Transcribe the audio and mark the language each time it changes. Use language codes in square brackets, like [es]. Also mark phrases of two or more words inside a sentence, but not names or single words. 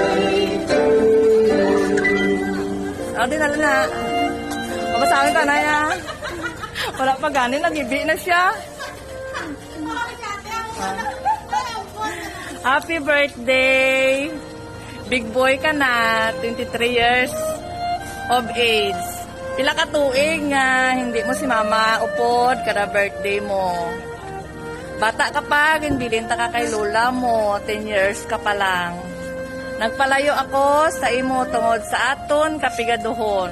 [hil] O, dinala na. Mabasahin ka na ya. Wala pa ganin, nagibi na siya. [en] Happy birthday! Big boy [hil] ka na, [en] 23 years of age. [hil] Pila ka tuig nga, hindi mo si mama upod kada birthday mo. Bata ka pa, ginbilin ta ka kay lola mo, 10 years ka pa lang. Nagpalayo ako sa imo tungod sa aton kapigaduhon.